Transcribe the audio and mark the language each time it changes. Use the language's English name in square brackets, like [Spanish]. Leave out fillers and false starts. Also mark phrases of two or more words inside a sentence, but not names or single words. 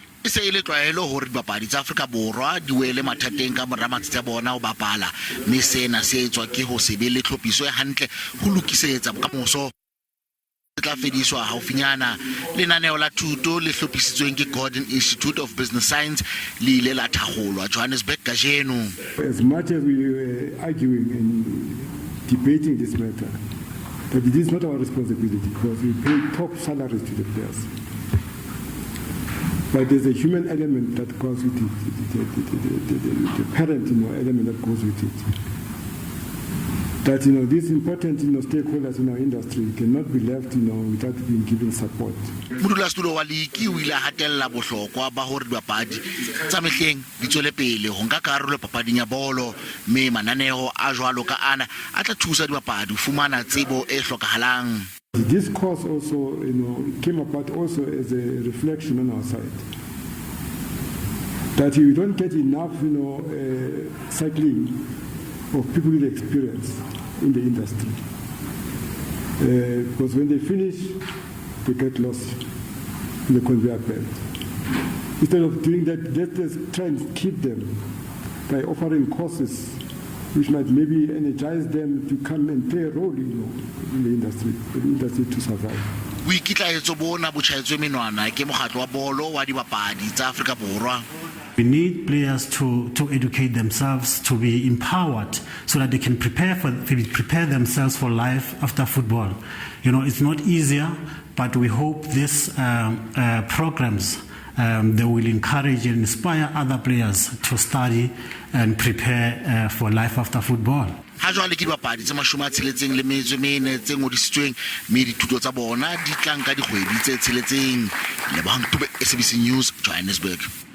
[Southern Sotho] se ile tlwaelo hore dibapadi tsa Afrika Borwa di wele mathateng ka mora matsatsi a bona o bapala mme sena se etswa ke ho se be le tlhophiso e hantle ho lokisetsa bokamoso tla fediswa haufinyana. Lenaneo la thuto le hlophisitsweng ke Gordon Institute of Business Science le ile la thakgolwa Johannesburg kajeno. [English] As much as we were arguing and debating this matter, that it is not our responsibility because we pay top salaries to the players. But there's a human element that goes with it, the parent element that goes with it. That these important stakeholders in our industry cannot be left without being given support. [Southern Sotho] Modulasetulo wa Liki o ile a hatella bohlokwa ba hore dibapadi tsa mehleng di tswele pele ho nka karolo papading ya bolo mme mananeo a jwalo ka ana a tla thusa dibapadi ho fumana tsebo e hlokahalang. [English] This course also came about also as a reflection on our side that we don't get enough cycling of people with experience in the industry because when they finish they get lost in the conveyor belt. Instead of doing that, let's try and keep them by offering courses which might maybe energize them to come and play a role in the industry to survive. [Southern Sotho] We ikitlaetso bona botjhaetswe menwana ke mokgatlo wa bolo wa dibapadi tsa Afrika Borwa. [English] We need players to educate themselves, to be empowered so that they can prepare themselves for life after football. It's not easier, but we hope these programs they will encourage and inspire other players to study and prepare for life after football. [Southern Sotho] Ha jwale ke dibapadi tse 64 le metso mene tse ngodisitsweng mme dithuto tsa bona di tlang ka dikgwedi tse tsheletseng. Leboga, SABC News, Johannesburg.